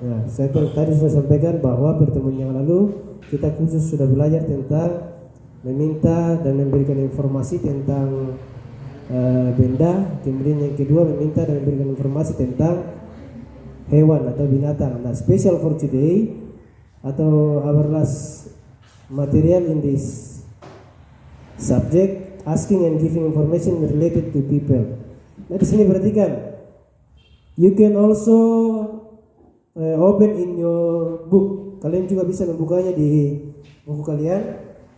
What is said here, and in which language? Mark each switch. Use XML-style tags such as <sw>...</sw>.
<id>Nah, saya tadi sudah sampaikan bahwa pertemuan yang lalu kita khusus sudah belajar tentang meminta dan memberikan informasi tentang benda. Kemudian yang kedua meminta dan memberikan informasi tentang hewan atau binatang.</id> <en>Nah, special for today atau our last material in this subject, asking and giving information related to people. Nah,</en> <id>di sini perhatikan,</id> <en>you can also open in your book.</en> <id>Kalian juga bisa membukanya di buku kalian.</id>